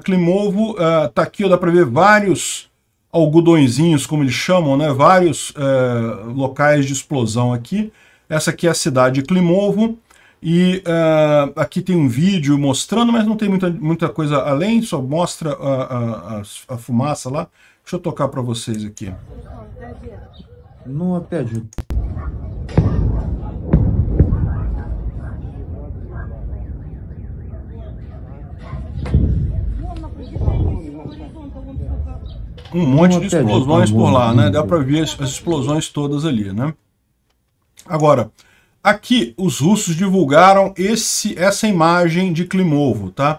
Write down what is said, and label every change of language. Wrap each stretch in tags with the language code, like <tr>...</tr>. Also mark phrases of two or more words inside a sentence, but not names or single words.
<pt>Klimovo tá aqui, dá para ver vários algodõezinhos, como eles chamam, né? Vários locais de explosão aqui. Essa aqui é a cidade de Klimovo, e aqui tem um vídeo mostrando, mas não tem muita coisa além, só mostra a fumaça lá. Deixa eu tocar para vocês aqui.</pt> <ru>Ну, опять же.</ru> <pt>Um monte de explosões por lá, né? Dá para ver as explosões todas ali, né? Agora, aqui os russos divulgaram essa imagem de Klimovo, tá?</pt>